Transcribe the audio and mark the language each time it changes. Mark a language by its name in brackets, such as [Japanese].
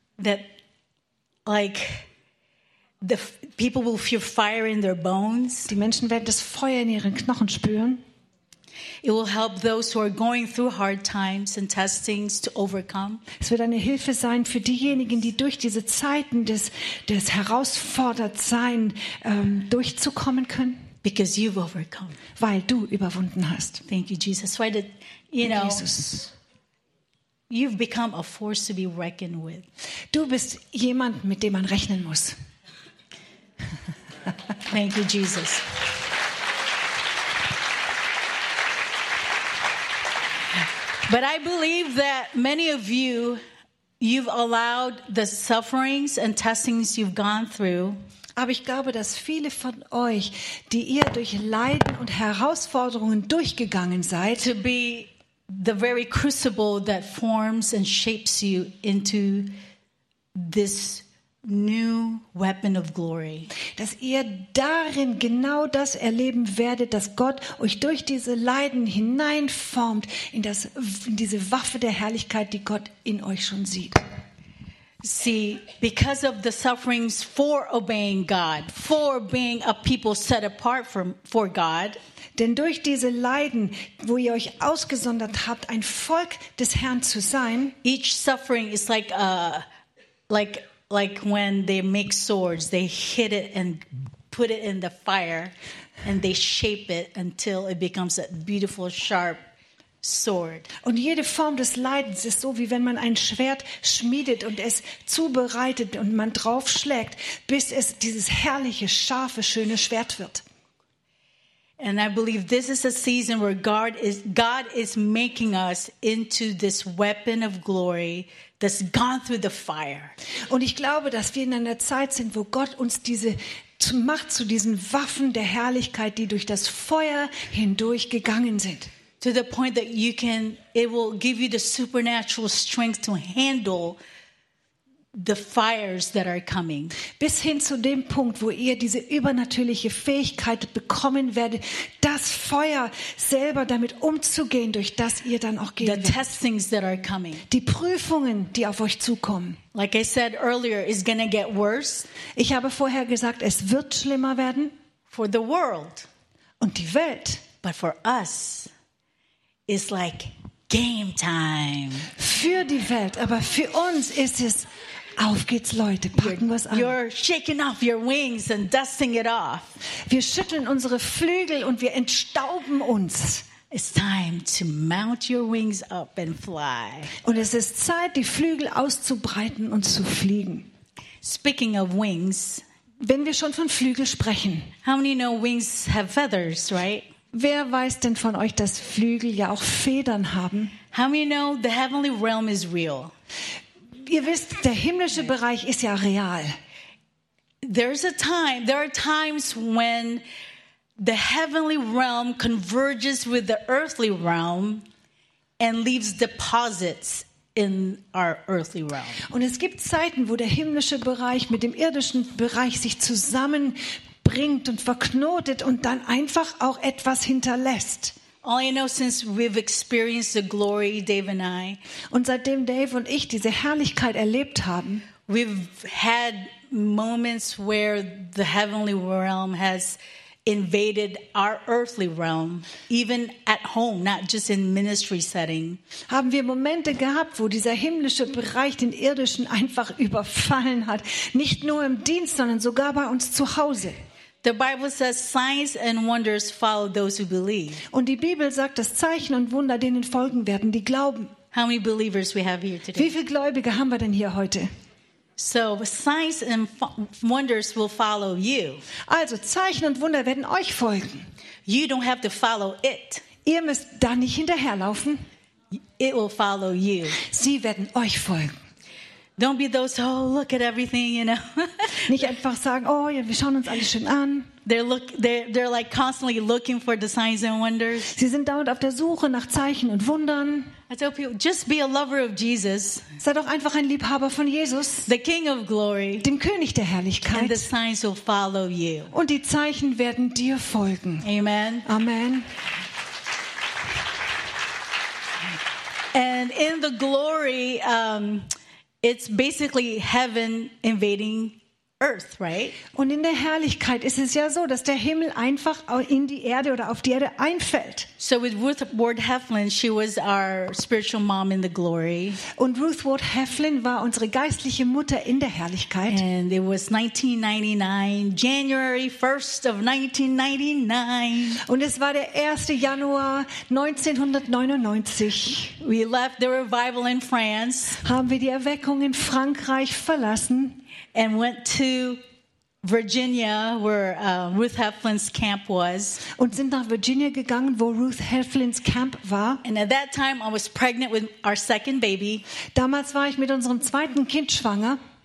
[English] That like the people will feel fire in their bones. [German] Die Menschen werden das Feuer in ihren Knochen spüren. [English] It will help those who are going through hard times and testings to overcome. [German] Es wird eine Hilfe sein für diejenigen, die durch diese Zeiten des Herausfordertsein durchzukommen können. [English] Because you've overcome. [German] Weil du überwunden hast. [English] Thank you, Jesus. Why did you know? [German] Jesus. [English] You've become a force to be reckoned with. [German] Du bist jemand, mit dem man rechnen muss. [English] Thank you, Jesus. But I believe that many of you, you've allowed the sufferings and testings you've gone through. [German] Aber ich glaube, dass viele von euch, die ihr durch Leiden und Herausforderungen durchgegangen seid, [English] to be the very crucible that forms and shapes you into this new weapon of glory. [German] Dass ihr darin genau das erleben werdet, dass Gott euch durch diese Leiden hineinformt in das, in diese Waffe der Herrlichkeit, die Gott in euch schon sieht. [English] See, because of the sufferings for obeying God, for being a people set apart for God. [German] Denn durch diese Leiden, wo ihr euch ausgesondert habt, ein Volk des Herrn zu sein. [English] Each suffering is like a, like when they make swords, they hit it and put it in the fire, and they shape it until it becomes a beautiful sharp sword. [German] Und jede Form des Leidens ist so, wie wenn man ein Schwert schmiedet und es zubereitet und man draufschlägt, bis es dieses herrliche, scharfe, schöne Schwert wird. [English] And I believe this is a season where God is making us into this weapon of glory that's gone through the fire. [German] Und ich glaube, dass wir in einer Zeit sind, wo Gott uns diese macht zu diesen Waffen der Herrlichkeit, die durch das Feuer hindurch gegangen sind. [English] To the point that you can, it will give you the supernatural strength to handle the fires that are coming. [German] Bis hin zu dem Punkt, wo ihr diese übernatürliche Fähigkeit bekommen werdet, das Feuer selber damit umzugehen, durch das ihr dann auch gehen werdet. [English] The testings that are coming. [German] Die Prüfungen, die auf euch zukommen. [English] Like I said earlier, it's gonna get worse. [German] Ich habe vorher gesagt, es wird schlimmer werden. [English] For the world. [German] Und die Welt. [English] But for us. It's like game time. [German] Für die Welt, aber für uns ist es, auf geht's Leute, packen wir's an. [English] You're shaking off your wings and dusting it off. [German] Wir schütteln unsere Flügel und wir entstauben uns. [English] It's time to mount your wings up and fly. [German] Und es ist Zeit, die Flügel auszubreiten und zu fliegen. [English] Speaking of wings. [German] Wenn wir schon von Flügel sprechen. [English] How many know wings have feathers, right? [German] Wer weiß denn von euch, dass Flügel ja auch Federn haben? [English] How many know the heavenly realm is real? [German] Ihr wisst, der himmlische Bereich ist ja real. [English] There's a time, there are times when the heavenly realm converges with the earthly realm and leaves deposits in our earthly realm. [German] Und es gibt Zeiten, wo der himmlische Bereich mit dem irdischen Bereich sich zusammen bringt und verknotet und dann einfach auch etwas hinterlässt. [English] All you know, since we've experienced the glory, Dave and I, [German] und seitdem Dave und ich diese Herrlichkeit erlebt haben, [English] we've had moments where the heavenly realm has invaded our earthly realm, even at home, not just in ministry setting. [German] Haben wir Momente gehabt, wo dieser himmlische Bereich den irdischen einfach überfallen hat, nicht nur im Dienst, sondern sogar bei uns zu Hause. [English] The Bible says signs and wonders follow those who believe. [German] Und die Bibel sagt, dass Zeichen und Wunder denen folgen werden, die glauben. [English] How many believers we have here today? [German] Wie viele Gläubige haben wir denn hier heute? [English] So signs and wonders will follow you. [German] Also Zeichen und Wunder werden euch folgen. [English] You don't have to follow it. [German] Ihr müsst da nicht hinterherlaufen. [English] It will follow you. [German] Sie werden euch folgen. [English] Don't be those, oh, look at everything, you know. [German] Nicht einfach sagen, oh, ja, wir schauen uns alles schön an. [English] They're like constantly looking for the signs and wonders. [German] Sie sind dauernd auf der Suche nach Zeichen und Wundern. [English] I tell people, just be a lover of Jesus. [German] Sei doch einfach ein Liebhaber von Jesus. [English] The King of Glory. [German] Dem König der Herrlichkeit. [English] And the signs will follow you. [German] Und die Zeichen werden dir folgen. [English] Amen. [German] Amen. [English] And in the glory, it's basically heaven invading earth, right? [German] Und in der Herrlichkeit ist es ja so, dass der Himmel einfach in die Erde oder auf die Erde einfällt. [English] So with Ruth Ward Heflin, she was our spiritual mom in the glory. [German] Und Ruth Ward Heflin war unsere geistliche Mutter in der Herrlichkeit. [English] And it was 1999, January 1st of 1999. [German] Und es war der 1. Januar 1999. [English] We left the revival in France. [German] Haben wir die Erweckung in Frankreich verlassen. [English] And went to Virginia, where Ruth Heflin's camp was. [German] Und sind nach Virginia gegangen, wo Ruth Heflin's camp war. [English] And at that time, I was pregnant with our second baby. [German] Damals war ich mit unserem zweiten Kind schwanger.